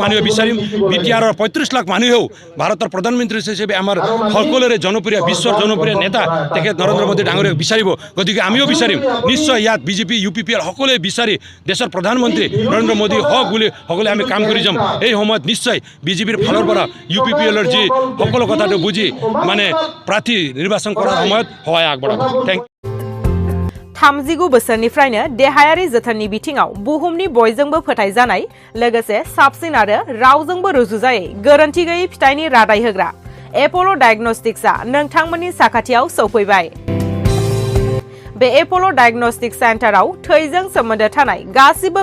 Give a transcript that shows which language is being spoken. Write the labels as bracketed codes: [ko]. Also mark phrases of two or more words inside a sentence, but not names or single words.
[as] মানুহে বিচাৰিম BTRৰ 35 লাখ মানুহেও ভাৰতৰ প্ৰধানমন্ত্ৰী হিচাপে আমাৰ সকলোৰে জনপ্ৰিয় বিশ্বৰ জনপ্ৰিয় নেতা তেখেত নৰেন্দ্ৰ মোদী ডাঙৰীয়াক বিচাৰিব গতিকে আমিও বিচাৰিম নিশ্চয় ইয়াত BJP UPPL সকলোৱে বিচাৰি দেশৰ প্ৰধানমন্ত্ৰী নৰেন্দ্ৰ মোদী হওক বুলি সকলোৱে আমি কাম কৰি যাম এই সময়ত নিশ্চয় বিজেপিৰ ফালৰ পৰা UPPLৰ যি সকলো কথাটো বুজি মানে প্ৰাৰ্থী নিৰ্বাচন কৰাৰ সময়ত সহায় আগবঢ়াব থেংক [brx] थामजिगु बोसोरनिफ्रायनो देहायारि जोथोननि बिथिङाव बुहुमनि बयजोंबो फोथायजानाय लोगोसे साबसिन आरो रावजोंबो रुजुजायै गोरोन्थि गैयै फिथाइनि रादाय होग्रा एप'ल' डायग्नोस्टिक्सआ नोंथांमोननि साखाथियाव सौफैबाय बे एप'ल' डायग्नोस्टिक सेन्टाराव थैजों सोमोन्दो थानाय गासिबो